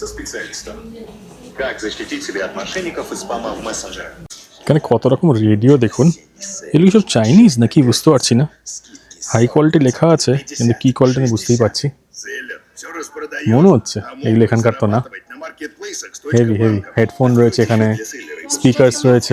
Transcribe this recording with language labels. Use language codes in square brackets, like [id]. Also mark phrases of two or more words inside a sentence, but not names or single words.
[ru] специалисту. Как защитить себя от мошенников и спама в мессенджерах? [bn] এখানে কত রকম রেডিও দেখুন, এগুলো সব চাইনিজ নাকি বুঝতে পারছি না। [en] high quality [bn] লেখা আছে কিন্তু কি কোয়ালিটি আমি বুঝতেই পারছি, মনে হচ্ছে এগুলো এখানকার তো না। [en] heavy heavy headphone [bn] রয়েছে এখানে, স্পিকার্স রয়েছে।